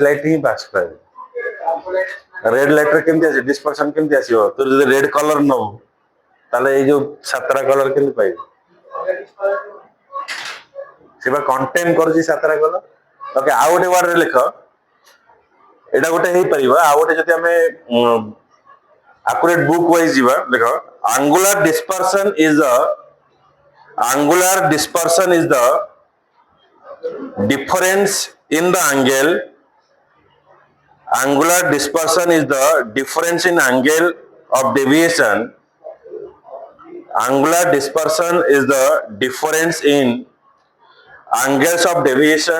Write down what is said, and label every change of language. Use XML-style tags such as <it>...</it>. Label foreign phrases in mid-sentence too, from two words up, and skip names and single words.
<or>ଲାଇଟ୍ ହିଁ ପାସ୍ କରାଏ</or> <en>red light</en> <or>ରେ କେମିତି ଆସିବ ଡିସପରସନ କେମିତି ଆସିବ ତୁ ଯଦି</or> <en>red color</en> <or>ନବୁ ତାହେଲେ ଏଇ ଯୋଉ ସାତଟା କଲର କେମିତି ପାଇବୁ ସେ ବା କଣ୍ଟେନ୍ କରୁଛି ସାତଟା କଲର ଓକେ ଆଉ ଗୋଟେ ୱାର୍ଡ ରେ ଲେଖ ଏଇଟା ଗୋଟେ ହେଇପାରିବ ଆଉ ଗୋଟେ ଯଦି ଆମେ</or> <en>accurate book wise</en> <or>ଯିବା ଦେଖ</or> <en>angular dispersion is the difference in the angle. Angular dispersion is the difference in angle of deviation. Angular dispersion is the difference in angles of deviation.</en>